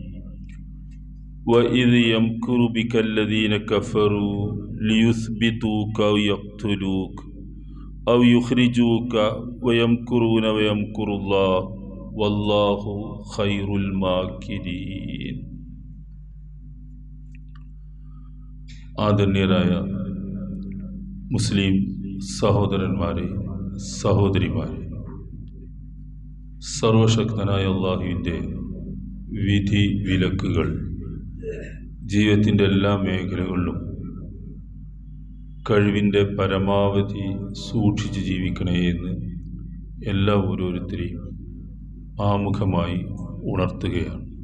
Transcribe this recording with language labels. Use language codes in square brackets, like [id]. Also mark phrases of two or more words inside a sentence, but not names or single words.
[ar] وإذ يمكر بك الذين كفروا ليثبتوك أو يقتلوك أو يخرجوك ويمكرون ويمكر الله والله خير الماكرين. [ml] ആദരണീയരായ മുസ്ലിം സഹോദരന്മാരെ, സഹോദരിമാരെ, സർവശക്തനായ അല്ലാഹുവിൻ്റെ വിധി വിലക്കുകൾ ജീവിതത്തിൻ്റെ എല്ലാ മേഖലകളിലും കഴിവിൻ്റെ പരമാവധി സൂക്ഷിച്ച് ജീവിക്കണേ എന്ന് എല്ലാ ഓരോരുത്തരെയും ആമുഖമായി ഉണർത്തുകയാണ്.